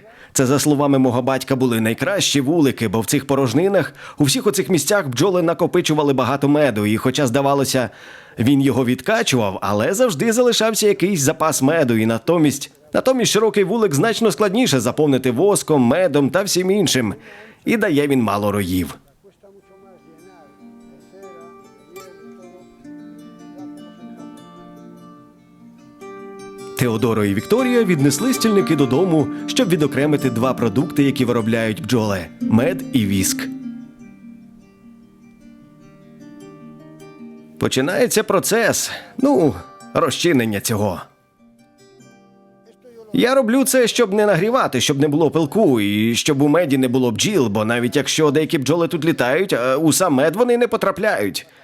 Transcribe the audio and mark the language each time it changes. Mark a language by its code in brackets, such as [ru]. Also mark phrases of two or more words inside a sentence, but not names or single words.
[uk] Це, за словами мого батька, були найкращі вулики, бо в цих порожнинах, у всіх оцих місцях бджоли накопичували багато меду, і хоча, здавалося, він його відкачував, але завжди залишався якийсь запас меду, і натомість широкий вулик значно складніше заповнити воском, медом та всім іншим, і дає він мало роїв. [es] Cuesta mucho más llenar de cera, de miel y todo. Ya poco se deja. [uk] Теодоро і Вікторія віднесли стільники додому, щоб відокремити 2 продукти, які виробляють бджоли – мед і віск. Починається процес, розчинення цього. Я роблю це, щоб не нагрівати, щоб не було пилку, і щоб у меді не було бджіл, бо навіть якщо деякі бджоли тут літають, у сам мед вони не потрапляють.